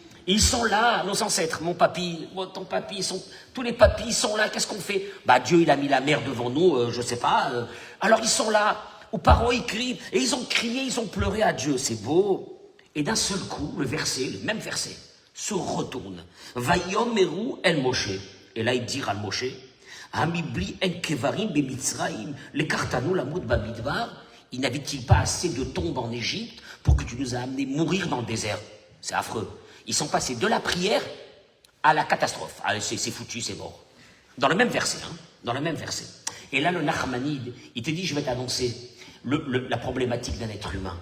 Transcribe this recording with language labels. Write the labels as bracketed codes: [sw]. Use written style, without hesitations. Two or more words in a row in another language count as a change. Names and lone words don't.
[fr] Ils sont là, nos ancêtres, mon papy, ton papy, tous les papys sont là, qu'est-ce qu'on fait? Bah Dieu, il a mis la mer devant nous, je sais pas. Alors ils sont là, aux parents ils crient, et ils ont crié, ils ont pleuré à Dieu, c'est beau. Et d'un seul coup, le même verset, se retourne. [he] ויאמרו אל משה. [fr] Et là, il dit à Moshe, [he] המבלי אין קברים במצרים, לקחתנו למות במדבר. [fr] Il n'avait-il pas assez de tombes en Égypte pour que tu nous aies amené mourir dans le désert? C'est affreux. Ils sont passés de la prière à la catastrophe. Allez, c'est foutu, c'est mort. Dans le même verset, hein, dans le même verset. Et là, le Nachmanide, il te dit, je vais t'annoncer la problématique d'un être humain.